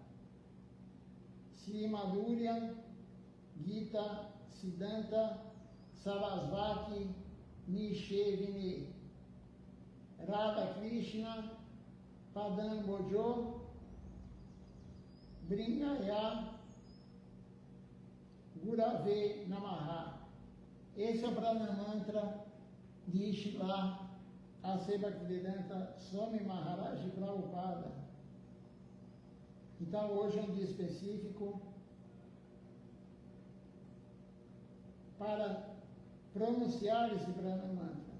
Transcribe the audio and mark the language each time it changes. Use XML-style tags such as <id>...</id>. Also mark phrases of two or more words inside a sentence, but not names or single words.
<sa>श्री माधुर्य गीत सिद्धान्त सरस्वती निषेविनी राधा कृष्ण पदाम् भोजो भृङ्गाय गुरवे नमः.</sa> <pt>Esse é o Pranamantra de Srila A.C. Bhaktivedanta Swami Maharaj Prabhupada. Então hoje é um dia específico para pronunciar esse Pranamantra.</pt>